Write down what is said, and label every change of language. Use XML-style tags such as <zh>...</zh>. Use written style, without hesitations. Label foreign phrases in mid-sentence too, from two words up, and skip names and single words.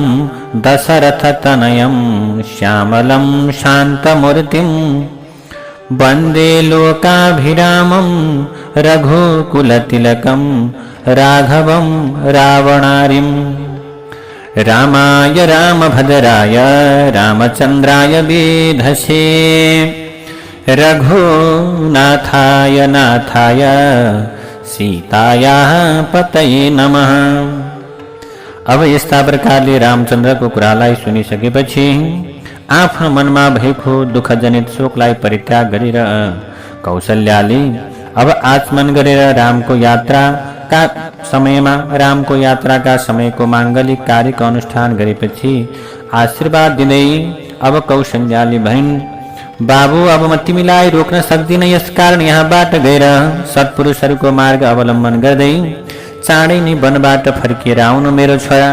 <sa>दशरथतनयं श्यामलं शान्तमूर्तिं वन्दे लोकाभिरामं रघुकुलतिलकं राघवं रावणारिं रामाय रामभद्राय रामचन्द्राय वेधसे रघुनाथाय नाथाय सीतायाः पतये नमः।</sa> <ne>अब यस्ता प्रकारले रामचन्द्रको कुरालाई सुनिसकेपछि आफ्नो मनमा भएको दुःखजनित शोकलाई परित्याग गरेर कौशल्याले अब आचमन गरेर रामको यात्राका समयको माङ्गलिक कार्यको अनुष्ठान गरेपछि आशीर्वाद दिँदै अब कौशल्याले भनिन्, बाबु, अब म तिमीलाई रोक्न सक्दिन, यसकारण यहाँबाट गएर सत्पुरुषहरूको मार्ग अवलम्बन गर्दै चाँडै नै वनबाट फर्किएर आउनु मेरो छोरा।</ne>